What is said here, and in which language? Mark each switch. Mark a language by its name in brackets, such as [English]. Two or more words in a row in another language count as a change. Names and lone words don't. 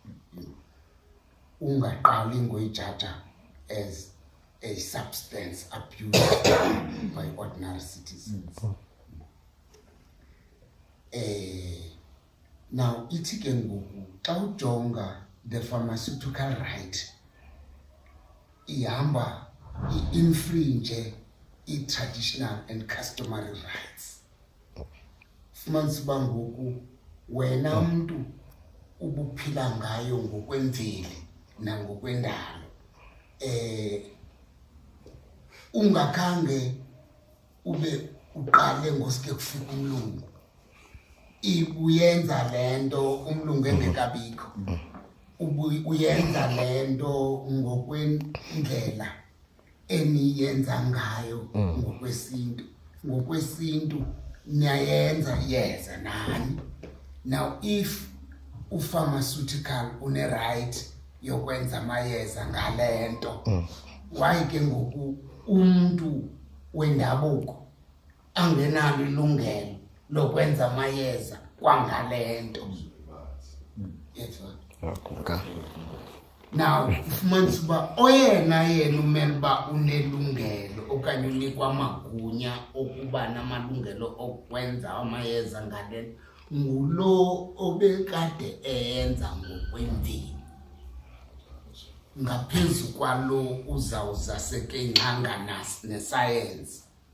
[Xhosa] Ungaqali ngoyijaja [English] as a substance abused by ordinary citizens. [Xhosa] Now, ithi ke ngoku xa ujonga [English] the pharmaceutical right [Xhosa] ihamba i-infringe [English] i-traditional and customary rights. [Xhosa] Fumanisa uba ngoku wena mntu ubuphila ngayo ngokwemveli nangokwendalo, ungakhange ube uqale ngosike kufika umlungu, uyenza lento umlungu engekabikho, uyenza lento ngokwendlela eniyenza ngayo ngokwesintu niyayenza yeza nani. [English] Now, if pharmaceutical [Xhosa] une-right yokwenza amayeza ngalento, why ke ngoku umntu wendabuko angenalo ilungelo lokwenza amayeza kwangalento? Now, ufumanisa uba oyena yena umele uba unelungelo okanye unikwa amagunya okuba namalungelo okwenza amayeza ngalento ngulo obekade eyenza ngokwemveli, ngaphezu kwalo uzawuza sekengcanga nesayensi.